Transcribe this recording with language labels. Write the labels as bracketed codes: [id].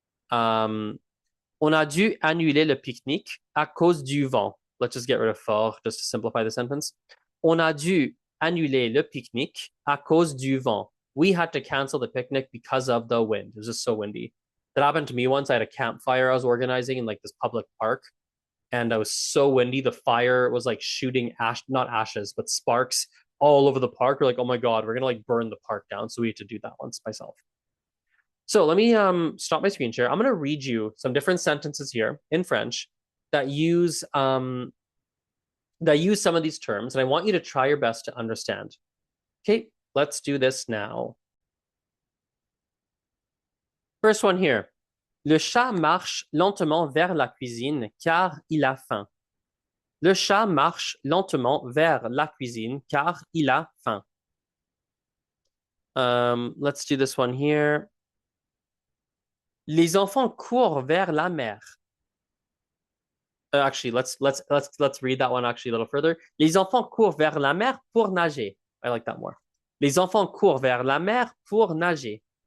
[fr] On a dû annuler le pique-nique à cause du vent. [en] Let's just get rid of fort just to simplify the sentence. [fr] On a dû annuler le pique-nique à cause du vent. [en] We had to cancel the picnic because of the wind. It was just so windy. That happened to me once. I had a campfire I was organizing in like this public park, and it was so windy. The fire was like shooting not ashes, but sparks all over the park. We're like, oh my God, we're gonna like burn the park down. So we had to do that once myself. So let me stop my screen share. I'm gonna read you some different sentences here in French that use some of these terms, and I want you to try your best to understand. Okay, let's do this now. First one here. [fr] Le chat marche lentement vers la cuisine car il a faim. Le chat marche lentement vers la cuisine car il a faim. [en] Let's do this one here. [fr] Les enfants courent vers la mer. [en] Actually, let's read that one actually a little further. [fr] Les enfants courent vers la mer pour nager. [en] I like that more. [fr] Les enfants courent vers la mer pour nager.